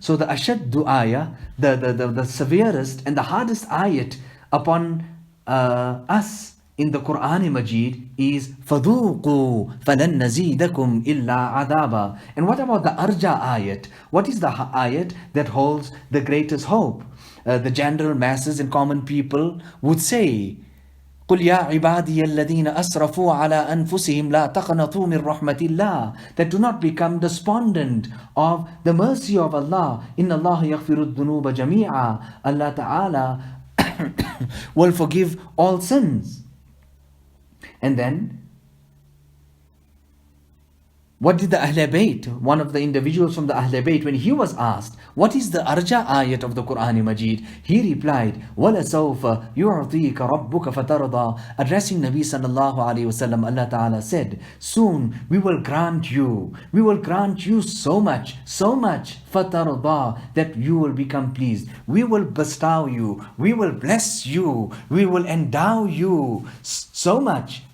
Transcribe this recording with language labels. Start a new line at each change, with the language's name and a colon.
English: So the ashaddu ayah, the severest and the hardest ayat upon us in the Quran Majid is
Arabic: فَذُوقُوا فَلَن نَزِيدَكُمْ إِلَّا عَذَابًا.
English: And what about the arja ayat? What is the ayat that holds the greatest hope? The general masses and common people would say,
Arabic: قُلْ يَا عِبَادِيَ الَّذِينَ أَسْرَفُوا عَلَىٰ أَنفُسِهِمْ لَا تَقْنَطُوا مِنْ رَحْمَةِ اللَّهِ.
English: That do not become despondent of the mercy of Allah.
Arabic: إِنَّ اللَّهَ يَغْفِرُ الذُّنُوبَ جَمِيعًا.
English: Allah Ta'ala will forgive all sins. And then, what did the Ahl Bayt, one of the individuals from the Ahl Bayt, when he was asked, what is the arja ayat of the Quran Majid? He replied,
Arabic: وَلَسَوْفَ يُعْطِيكَ رَبُّكَ فَتَرْضَى.
English: Addressing Nabi sallallahu alayhi wasallam, Allah Ta'ala said, soon we will grant you so much, فَتَرْضَى, that you will become pleased. We will bestow you, we will bless you, we will endow you so much